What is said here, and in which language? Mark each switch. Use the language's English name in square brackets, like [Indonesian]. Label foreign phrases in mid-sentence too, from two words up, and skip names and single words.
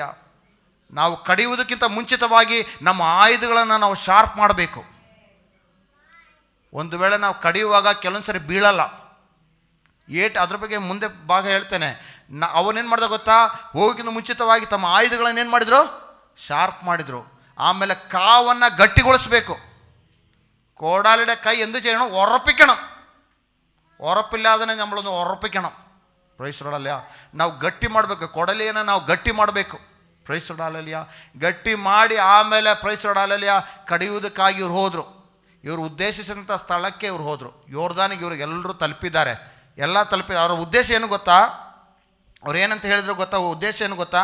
[Kannada] ನಾವು ಕಡಿಯುವುದಕ್ಕಿಂತ ಮುಂಚಿತವಾಗಿ ನಮ್ಮ ಆಯುಧಗಳನ್ನು ನಾವು ಶಾರ್ಪ್ ಮಾಡಬೇಕು. ಒಂದು ವೇಳೆ ನಾವು ಕಡಿಯುವಾಗ ಕೆಲವೊಂದು ಸರಿ ಬೀಳಲ್ಲ, ಅದ್ರ ಬಗ್ಗೆ ಮುಂದೆ ಭಾಗ ಹೇಳ್ತೇನೆ. ಅವನೇನು ಮಾಡ್ದ ಗೊತ್ತಾ? ಹೋಗಿನ ಮುಂಚಿತವಾಗಿ ತಮ್ಮ ಆಯುಧಗಳನ್ನು ಏನು ಮಾಡಿದರು? ಶಾರ್ಪ್ ಮಾಡಿದರು. ಆಮೇಲೆ ಕಾವನ್ನು ಗಟ್ಟಿಗೊಳಿಸಬೇಕು. [Malayalam] കോടാലിയുടെ കൈ എന്ത് ചെയ്യണം? ഉറപ്പിക്കണം. ഉറപ്പില്ലാതെ നമ്മളൊന്ന് ഉറപ്പിക്കണം. [English] Praise Lord. [Kannada] ನಾವು ಗಟ್ಟಿ ಮಾಡಬೇಕು, ಕೊಡಲಿಯನ್ನು ನಾವು ಗಟ್ಟಿ ಮಾಡಬೇಕು. [English] Praise Lord. [Kannada] ಗಟ್ಟಿ ಮಾಡಿ ಆಮೇಲೆ [English] Praise Lord [Kannada] ಕಡಿಯುವುದಕ್ಕಾಗಿ ಇವ್ರು ಹೋದರು. ಇವರು ಉದ್ದೇಶಿಸಿದಂಥ ಸ್ಥಳಕ್ಕೆ ಇವ್ರು ಹೋದರು. ಯೋರ್ದಾನಿಗೆ ಇವ್ರಿಗೆ ಎಲ್ಲರೂ ತಲುಪಿದ್ದಾರೆ, ಎಲ್ಲ ತಲುಪಿದ್ದಾರೆ. ಅವರ ಉದ್ದೇಶ ಏನು ಗೊತ್ತಾ? ಅವ್ರು ಏನಂತ ಹೇಳಿದ್ರು ಗೊತ್ತಾ? ಉದ್ದೇಶ ಏನು ಗೊತ್ತಾ?